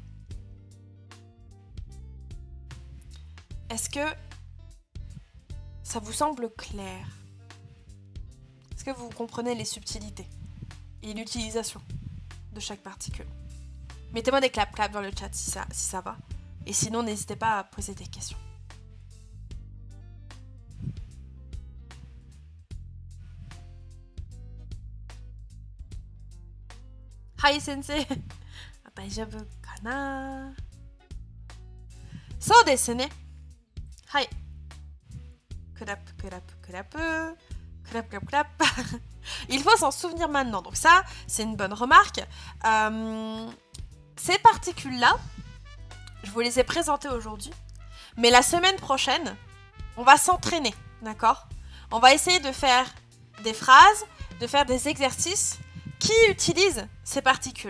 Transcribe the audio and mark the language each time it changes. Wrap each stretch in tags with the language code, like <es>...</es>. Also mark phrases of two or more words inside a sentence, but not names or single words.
<fr>Est-ce que ça vous semble clair? Est-ce que vous comprenez les subtilités et l'utilisation de chaque particule? Mettez-moi des clap-clap dans le chat si ça va. Et sinon, n'hésitez pas à poser des questions.</fr> <ja>はい先生. 大丈夫かな? そうですね. Hi.</ja> <fr>Clap, clap, clap. Clap, clap, clap. Il faut s'en souvenir maintenant. Donc ça, c'est une bonne remarque. Ces particules-là, je vous les ai présentées aujourd'hui. Mais la semaine prochaine, on va s'entraîner, d'accord? On va essayer de faire des phrases, de faire des exercices qui utilisent ces particules.</fr>